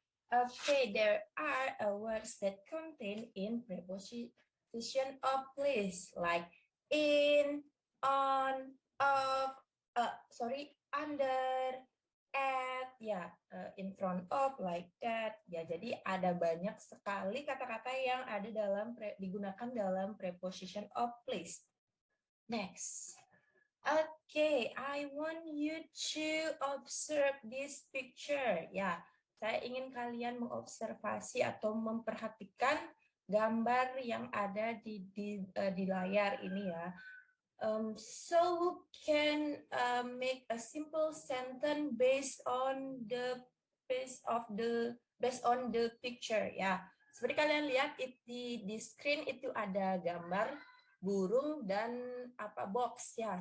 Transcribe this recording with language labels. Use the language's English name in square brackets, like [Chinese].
[English] Okay, there are words that contain in preposition of place, like in, on, of, under, at, ya, in front of, like that. [Indonesian] Ya, jadi ada banyak sekali kata-kata yang ada digunakan dalam preposition of place. Next. [English] Okay, I want you to observe this picture. [Indonesian] Ya, saya ingin kalian mengobservasi atau memperhatikan gambar yang ada di layar ini ya. [English] So who can make a simple sentence based on the picture ya. [Indonesian] Seperti kalian lihat di screen itu ada gambar burung dan box ya.